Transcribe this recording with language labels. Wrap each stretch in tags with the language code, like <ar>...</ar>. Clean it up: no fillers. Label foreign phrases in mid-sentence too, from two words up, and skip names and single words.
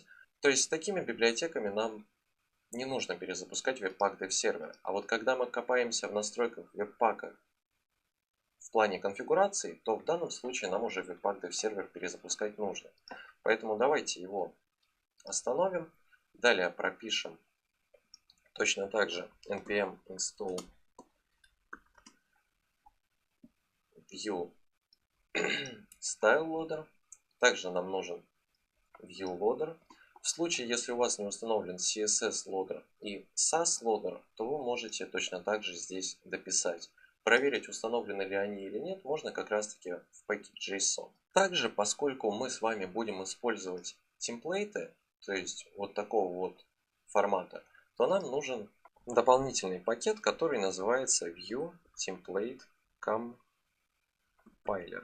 <ru>То есть с такими библиотеками нам не нужно перезапускать Webpack Dev Server. А вот когда мы копаемся в настройках Webpack в плане конфигурации, то в данном случае нам уже Webpack Dev Server перезапускать нужно. Поэтому давайте его остановим. Далее пропишем точно так же</ru> <en>npm install vue style loader.</en> <ru>Также нам нужен Vue loader. В случае, если у вас не установлен CSS loader и Sass loader, то вы можете точно так же здесь дописать. Проверить, установлены ли они или нет, можно как раз таки в package.json. Также, поскольку мы с вами будем использовать темплейты, то есть вот такого вот формата, то нам нужен дополнительный пакет, который называется Vue Template Compiler.</ru>